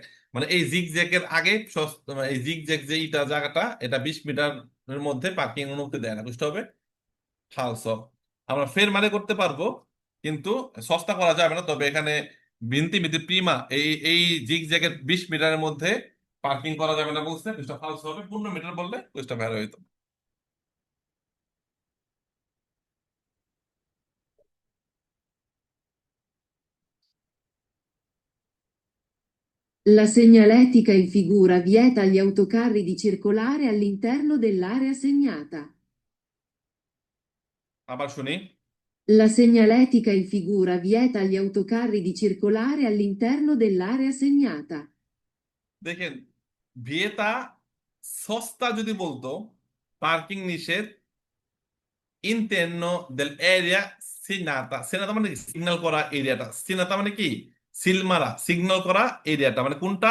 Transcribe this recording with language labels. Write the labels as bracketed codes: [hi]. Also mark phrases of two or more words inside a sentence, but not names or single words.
[bn] মানে এই জিগজ্যাগ এর আগে এই জিগজ্যাগ যে এইটা জায়গাটা, এটা 20 মিটারের মধ্যে পার্কিং অনুমতি দেয় না, বুঝতে হবে। ফালসো। আমরা ফের মানে করতে পারবো, কিন্তু সস্তা করা যাবে না। তবে এখানে [it] venti metri prima, [bn] এই এই জিগজ্যাগের 20 মিটারের মধ্যে পার্কিং করা যাবে না বলছে, কুইজটা ফালসো হবে। 15 মিটার বললে কুইজটা বের হইতো। [it] La segnaletica in figura vieta agli autocarri di circolare all'interno dell'area segnata. [bn] আবার শুনি। [it] La segnaletica in figura vieta agli autocarri di circolare all'interno dell'area segnata. [bn] দেখেন, [it] vieta sosta [bn] যদি বলতো পার্কিং নিষেধ [it] interno dell'area segnata. [bn] সিনাতা মানে সিগন্যাল করা এরিয়াটা, সিনাতা মানে কি সিল মারা, সিগন্যাল করা এরিয়াটা। মানে কোনটা?